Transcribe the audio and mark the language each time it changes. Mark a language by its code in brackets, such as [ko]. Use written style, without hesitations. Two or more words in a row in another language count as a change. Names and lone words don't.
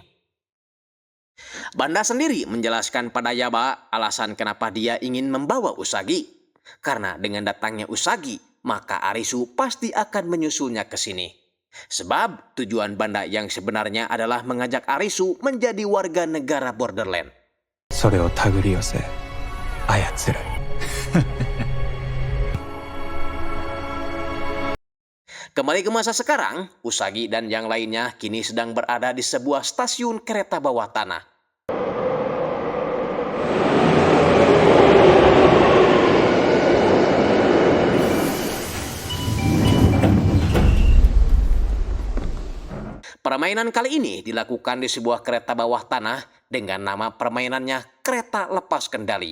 [id] Banda sendiri menjelaskan pada Yaba alasan kenapa dia ingin membawa Usagi. Karena dengan datangnya Usagi, maka Arisu pasti akan menyusulnya ke sini. Sebab tujuan Banda yang sebenarnya adalah mengajak Arisu menjadi warga negara Borderland. [ja] それを手繰り寄せ操る。 [id] Kembali ke masa sekarang, Usagi dan yang lainnya kini sedang berada di sebuah stasiun kereta bawah tanah. Permainan kali ini dilakukan di sebuah kereta bawah tanah dengan nama permainannya kereta lepas kendali.